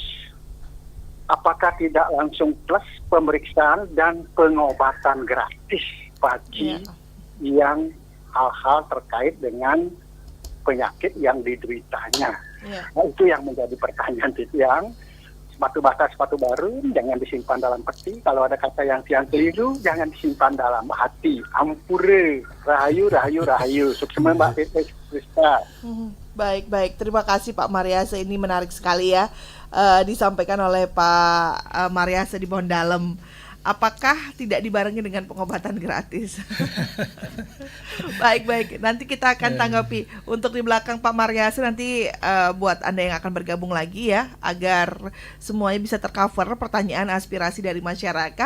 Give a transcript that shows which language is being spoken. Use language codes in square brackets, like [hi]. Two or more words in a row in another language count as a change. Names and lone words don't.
[id] Apakah tidak langsung plus pemeriksaan dan pengobatan gratis bagi yang hal-hal terkait dengan penyakit yang dideritanya? Nah, itu yang menjadi pertanyaan yang sepatu basah, sepatu baru, jangan disimpan dalam peti. Kalau ada kata yang keliru, jangan disimpan dalam hati. [ban] Ampure, rahayu, rahayu, rahayu. [id] Sukses Mbak Rizka. Baik. Terima kasih Pak Mariase. Ini menarik sekali ya. Disampaikan oleh Pak Mariase di Bondalem. Apakah tidak dibarengi dengan pengobatan gratis? Baik. Nanti kita akan tanggapi. Untuk di belakang Pak Mariasi nanti buat Anda yang akan bergabung lagi ya, agar semuanya bisa tercover pertanyaan aspirasi dari masyarakat.